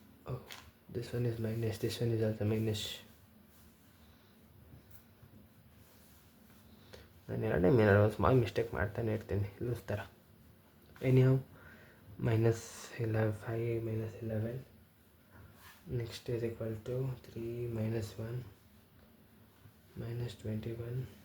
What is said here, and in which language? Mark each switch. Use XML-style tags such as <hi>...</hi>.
<en>Oh, this one is minus, this one is also minus.</en> <kn>ನಾನು ಎರಡನೇ ಒಂದು</kn> <en>small mistake</en> <kn>ಮಾಡ್ತಾನೆ ಇರ್ತೀನಿ ಲೂಸ್ ಥರ.</kn> <en>anyhow, -5 -11 next is equal to 3 -1 -21</en>